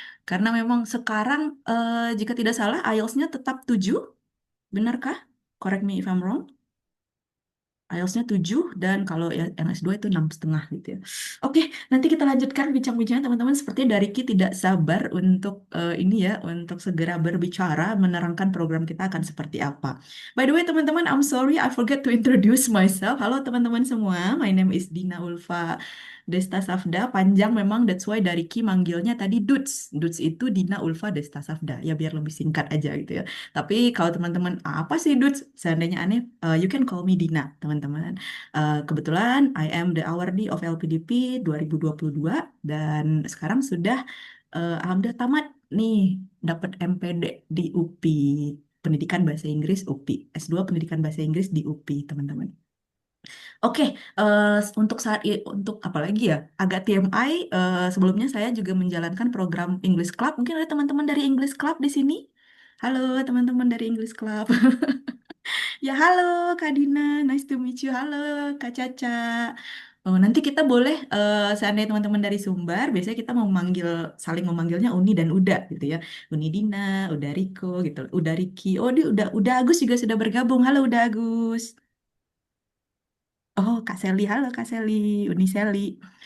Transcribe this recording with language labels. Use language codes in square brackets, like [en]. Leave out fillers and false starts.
[id] Karena memang sekarang, jika tidak salah, IELTS-nya tetap 7. Benarkah? [en] Correct me if I'm wrong. [id] IELTS-nya 7 dan kalau yang S2 itu 6,5 gitu ya. Oke, nanti kita lanjutkan bincang-bincangnya teman-teman. Sepertinya Dariki tidak sabar untuk ini ya, untuk segera berbicara menerangkan program kita akan seperti apa. [en] By the way teman-teman, I'm sorry I forget to introduce myself. [id] Halo teman-teman semua, [en] my name is [id] Dina Ulfa Desta Safda. Panjang memang, [en] that's why [id] Dariki manggilnya tadi Dudes. Dudes itu Dina Ulfa Desta Safda. Ya biar lebih singkat aja gitu ya. Tapi kalau teman-teman, apa sih Dudes? Seandainya aneh, [en] you can call me Dina, [id] teman-teman. Kebetulan [en] I am the awardee of [id] LPDP 2022 dan sekarang sudah alhamdulillah tamat nih, dapat MPD di UPI, Pendidikan Bahasa Inggris UPI, S2 Pendidikan Bahasa Inggris di UPI, teman-teman. Oke, untuk untuk apa lagi ya? Agak TMI, sebelumnya saya juga menjalankan program English Club. Mungkin ada teman-teman dari English Club di sini. Halo teman-teman dari English Club. Ya halo [en] Kak Dina, nice to meet you. [id] Halo Kak Caca. Oh, nanti kita boleh, seandainya teman-teman dari Sumbar, biasanya kita saling memanggilnya Uni dan Uda gitu ya. Uni Dina, Uda Riko gitu, Uda Riki. Oh, Uda Agus juga sudah bergabung. Halo Uda Agus. Oh, Kak Seli, halo Kak Seli, Uni Seli.